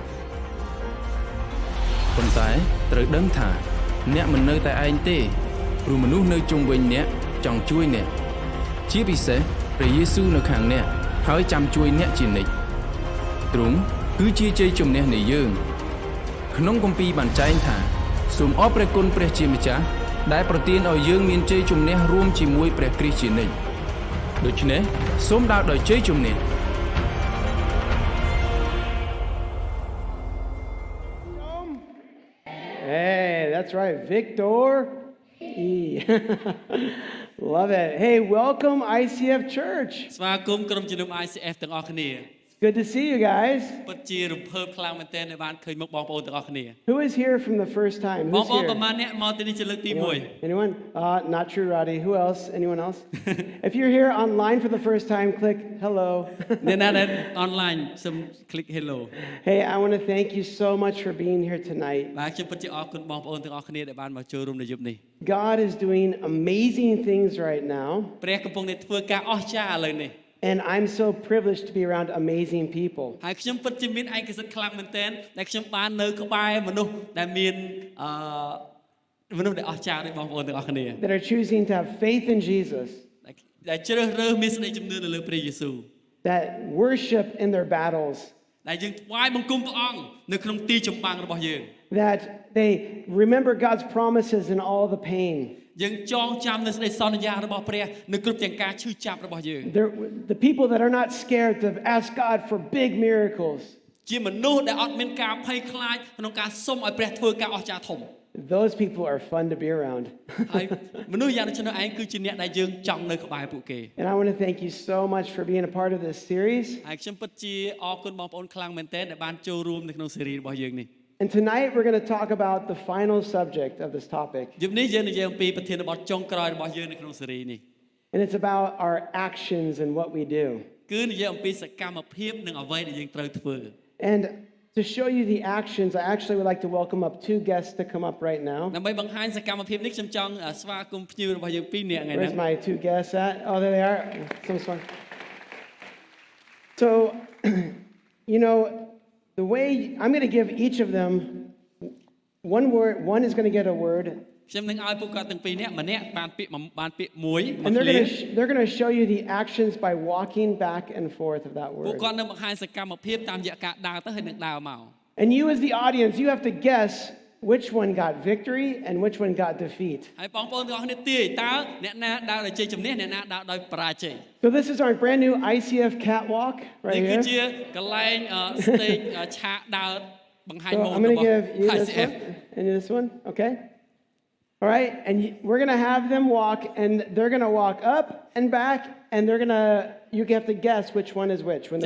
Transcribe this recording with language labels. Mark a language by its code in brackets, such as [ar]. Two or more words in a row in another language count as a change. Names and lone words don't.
[km] ប៉ុន្តែត្រូវដឹងថាអ្នកមិននៅតែឯងទេព្រោះមនុស្សនៅជុំវិញអ្នកចង់ជួយអ្នកជាពិសេសព្រះយេស៊ូវនៅខាងអ្នកហើយចាំជួយអ្នកជានិច្ចទ្រង់គឺជាជ័យជំនះនៃយើងក្នុងគម្ពីរបានចែងថាសូមអរព្រះគុណព្រះជាម្ចាស់ដែលប្រទានឲ្យយើងមានជ័យជំនះរួមជាមួយព្រះគ្រីស្ទជានិច្ចដូច្នេះសូមដើរដោយជ័យជំនះ [en] Hey, that's right, Victor. Love it. Hey, welcome ICF Church. [km] ស្វាគមន៍ក្រុមជំនុំ ICF ទាំងអស់គ្នា [en] Good to see you guys. [km] ពិតជារំភើបខ្លាំងមែនទែនដែលបានឃើញមុខបងប្អូនទាំងអស់គ្នា [en] Who is here from the first time? [km] បង [en] Who's [km] ប្អូន [en] here? [km] ប្រហែលអ្នកមកទីនេះជាលើកទី [en] Anyone? Not true, Roddy. Who else? Anyone else? If you're here online for the first time, click hello. [km] 1 អ្នកណាដែល online សូម [en] click hello Hey, I want to thank you so much for being here tonight. [km] បាទខ្ញុំពិតជាអរគុណបងប្អូនទាំងអស់គ្នាដែលបានមកចូលរួមនៅយប់នេះ [en] God is doing amazing things right now. [km] ព្រះកំពុងតែធ្វើការអស្ចារ្យឥឡូវនេះ [en] And I'm so privileged to be around amazing people. [km] ហើយខ្ញុំពិតជាមានឯកសិទ្ធិខ្លាំងមែនទែនដែលខ្ញុំបាននៅក្បែរមនុស្សដែលមានមនុស្សដែលអស្ចារ្យដូចបងប្អូនទាំងអស់គ្នា [en] That are choosing to have faith in Jesus. [km] ដែលជ្រើសរើសមានសេចក្តីជំនឿនៅលើព្រះយេស៊ូវ [en] That worship in their battles. [km] ដែលយើងថ្វាយបង្គំព្រះអង្គនៅក្នុងទីចម្បាំងរបស់យើង [en] That they remember God's promises in all the pain. [km] យើងចងចាំនៅសេចក្តីសន្យារបស់ព្រះនៅគ្រប់ទាំងការឈឺចាប់របស់យើង [en] The people that are not scared to ask God for big miracles. [km] ជាមនុស្សដែលអត់មានការភ័យខ្លាចក្នុងការសុំឲ្យព្រះធ្វើការអស្ចារ្យធំ [en] Those people are fun to be around. [km] ហើយមនុស្សយ៉ាងដូចនោះឯងគឺជាអ្នកដែលយើងចង់នៅក្បែរពួកគេ [en] And I want to thank you so much for being a part of this series. [km] ហើយខ្ញុំពិតជាអរគុណបងប្អូនខ្លាំងមែនទែនដែលបានចូលរួមនៅក្នុងស៊េរីរបស់យើងនេះ [en] And tonight we're going to talk about the final subject of this topic. [km] យប់នេះយើងនិយាយអំពីប្រធានបទចុងក្រោយរបស់យើងនៅក្នុងស៊េរីនេះ [en] And it's about our actions and what we do. [km] គឺនិយាយអំពីសកម្មភាពនិងអ្វីដែលយើងត្រូវធ្វើ [en] And to show you the actions, I actually would like to welcome up two guests to come up right now. [km] ដើម្បីបង្ហាញសកម្មភាពនេះខ្ញុំចង់ស្វាគមន៍ភ្ញៀវរបស់យើងពីរនាក់ថ្ងៃនេះ [en] Where's my two guests at? Oh, there they are. Some fun. So, you know, the way I'm going to give each of them one word. One is going to get a word. [km] ខ្ញុំនឹងឲ្យពួកគាត់ទាំងពីរនាក់ម្នាក់បានពាក្យមួយ [en] And they're going to show you the actions by walking back and forth of that [km] ពួក [en] word. [km] គាត់នឹងបង្ហាញសកម្មភាពតាមរយៈការដើរទៅហើយនឹងដើរមក [en] And you as the audience, you have to guess which one got victory and which one got defeat. [km] ហើយបងប្អូនទាំងអស់គ្នាទាយតើអ្នកណាដើរដោយជ័យជំនះអ្នកណាដើរដោយបរាជ័យ [en] So this is our brand new ICF catwalk [km] នេះ [en] right [km] គឺ [en] here. [km] ជាកន្លែង stage ឆាកដើរបង្ហាញ [en] So [km] ម៉ូដ [en] I'm [km] រ [en] going [km] ប [en] to [km] ស់ [en] give you this ICF one and this one, okay? All right, and we're going to have them walk, and they're going to walk up and back, and you have to guess which one is which when